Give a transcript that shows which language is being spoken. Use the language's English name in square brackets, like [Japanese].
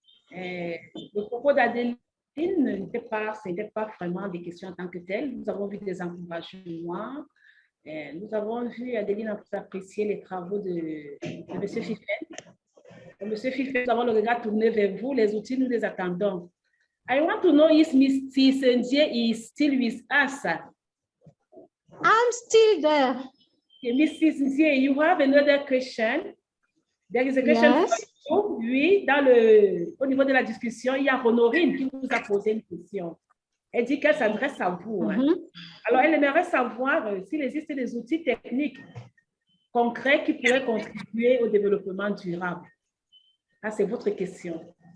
[French] Le propos d'Adeline n'était pas vraiment des questions en tant que telles. Nous avons vu des encouragements. Nous avons vu Adeline apprécier les travaux de M. Fifen. M. Fifen, nous avons le regard tourné vers vous. Les outils, nous les attendons. [English] I want to know if Ms. Tisendie is still with us. I'm still there. Okay, Ms. Tisendie, you have another question. There is a question for you. [French] Oui, au niveau de la discussion, il y a Honorine qui vous a posé une question. Elle dit qu'elle s'adresse à vous. Hein. Alors, elle aimerait savoir s'il existe des outils techniques concrets qui pourraient contribuer au développement durable. Ah, c'est votre question.